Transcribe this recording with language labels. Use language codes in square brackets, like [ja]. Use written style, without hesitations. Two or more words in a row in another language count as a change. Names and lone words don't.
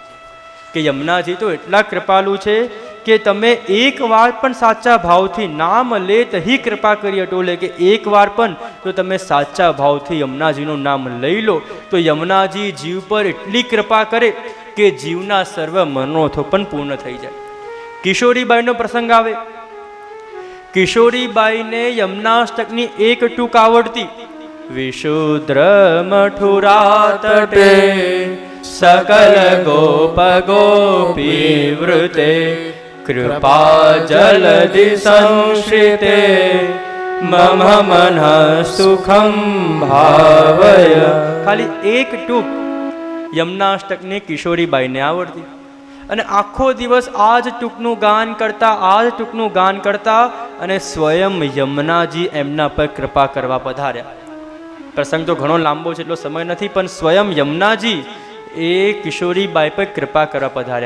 [gu] કે યમુનાજી તો એટલા કૃપાલુ છે કે તમે એક વાર પણ સાચા ભાવથી નામ લેત હી કૃપા કરી અટોલે, કે એક વાર પણ જો તમે સાચા ભાવથી યમુનાજીનું નામ લઈ લો તો યમુનાજી જીવ પર એટલી કૃપા કરે કે જીવના સર્વ મનોરથો પણ પૂર્ણ થઈ જાય. કિશોરીબાઈનો પ્રસંગ આવે. કિશોરીબાઈને યમુનાષ્ટકની એક ટૂંક આવડતી. [sa] વિશુદ્ર મથુરા તટે सकल गोप गोपी वृते कृपा जलधि संश्रिते मम मन सुखम भावय. [gu] ખાલી એક ટૂંક યમુનાષ્ટકની કિશોરીબાઈને આવડતી અને આખો દિવસ આ જ ટૂંકનું ગાન કરતા, આ જ ટૂંકનું ગાન કરતા અને સ્વયં યમુનાજી એમના પર કૃપા કરવા પધાર્યા. પ્રસંગ તો ઘણો લાંબો છે, એટલો સમય નથી, પણ સ્વયં યમુનાજી એ કિશોરીબાઈ પર કૃપા કરવા પધાર્યા.